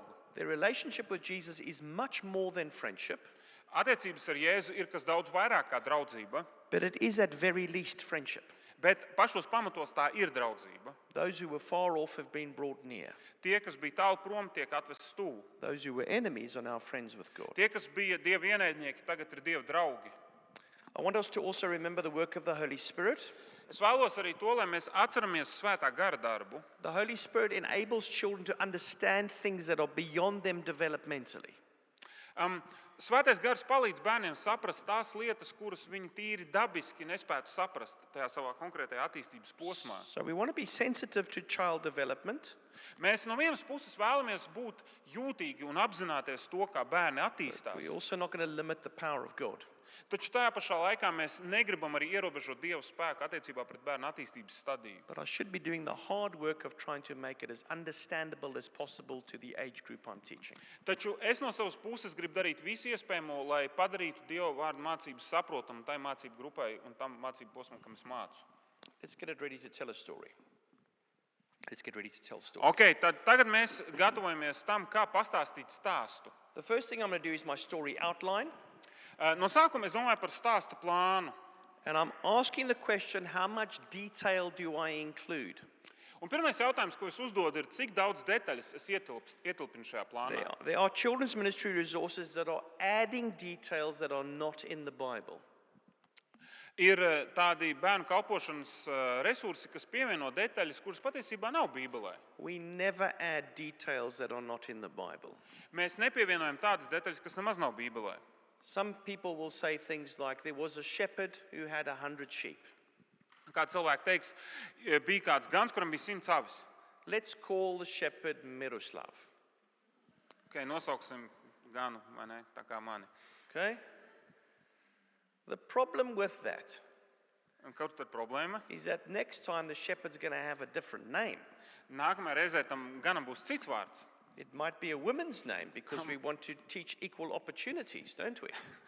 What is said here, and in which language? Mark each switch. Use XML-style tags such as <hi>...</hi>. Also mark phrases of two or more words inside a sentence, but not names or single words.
<en>Their relationship with Jesus is much more than friendship,</en> <lv>Attiecības ar Jēzu ir kas daudz vairāk kā draudzība,</lv> <en>but it is at very least friendship.</en> <lv>bet pašos pamatos tā ir draudzība.</lv> <en>Those who were far off have been brought near.</en> <lv>Tie, kas bija tālu prom, tiek atvesti tuvu.</lv> <en>Those who were enemies are now friends with God.</en> <lv>Tie, kas bija Dieva ienaidnieki, tagad ir Dieva draugi.</lv> <en>I want us to also remember the work of the Holy Spirit.</en> <lv>Es vēlos arī to, lai mēs atceramies svētā gara darbu.</lv> <en>The Holy Spirit enables children to understand things that are beyond them developmentally.</en> <lv>Svētais gars palīdz bērniem saprast tās lietas, kuras viņi tīri dabiski nespētu saprast tajā savā konkrētajā attīstības posmā.</lv> <en>So we want to be sensitive to child development,</en> <lv>Mēs no vienas puses vēlamies būt jūtīgi un apzināties to, kā bērni attīstās.</lv> <en>we're also not going to limit the power of God.</en> <lv>Taču tajā pašā laikā mēs negribam arī ierobežot Dieva spēku attiecībā pret bērnu attīstības stadiju.</lv> <en>But I should be doing the hard work of trying to make it as understandable as possible to the age group I'm teaching.</en> <lv>Taču es no savas puses gribu darīt visu iespējamo, lai padarītu Dieva vārdu mācības saprotamu tai mācību grupai un tam mācību posmam, kam es mācu.</lv> <en>Let's get it ready to tell a story. Let's get ready to tell a story.</en> <lv>Ok, tad tagad mēs gatavojamies tam, kā pastāstīt stāstu.</lv> <en>The first thing I'm going to do is my story outline.</en> <lv>No sākuma es domāju par stāstu plānu.</lv> <en>And I'm asking the question, how much detail do I include?</en> <lv>Un pirmais jautājums, ko es uzdodu, ir, cik daudz detaļas es ietilpinu šajā plānā.</lv> <en>There are children's ministry resources that are adding details that are not in the Bible.</en> <lv>Ir tādi bērnu kalpošanas resursi, kas pievieno detaļas, kuras patiesībā nav Bībelē.</lv> <en>We never add details that are not in the Bible.</en> <lv>Mēs nepievienojam tādas detaļas, kas nemaz nav Bībelē.</lv> <en>Some people will say things like, there was a shepherd who had 100 sheep.</en> <lv>Kā cilvēki teiks, bija kāds gans, kuram bija 100 avis.</lv> <en>Let's call the shepherd Miroslav.</en> <lv>Okay, nosauksim ganu, vai ne, tā kā mani.</lv> <en>Okay? The problem with that</en> <lv>Un kaut tad problēma.</lv> <en>is that next time the shepherd's going to have a different name.</en> <lv>Nākamajā reizē tam ganam būs cits vārds.</lv> <en>It might be a woman's name because we want to teach equal opportunities, don't we?</en>